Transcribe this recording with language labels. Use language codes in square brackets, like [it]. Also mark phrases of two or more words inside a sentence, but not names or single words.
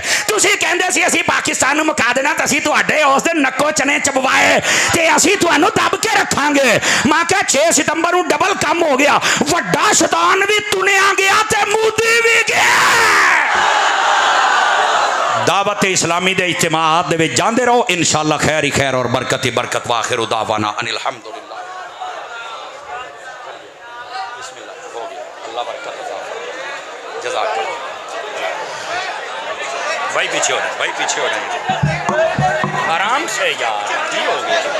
[pa] تسی کہندے سی اسی پاکستان نوں مکا دینا، تے اسی تہاڈے اس دن نکو چنے چبوائے تے اسی تہانوں دب کے رکھاں گے. میں کیا 6 ستمبر نوں ڈبل کام ہو گیا، وڈا شیطان بھی تنیا گیا تے مودی بھی گیا. دعوت اسلامی دے اجتماعات دے وچ جاندے رہو، انشاءاللہ خیر ہی خیر اور برکت ہی برکت. [ar] وآخر دعوانا أن الحمد لله. [pa] بسم اللہ, ہو گیا، اللہ برکت عطا فرمائے. جزاک اللہ. بھائی پیچھے ہو رہے، بھائی پیچھے ہو رہے، آرام سے یار، کی ہو گیا?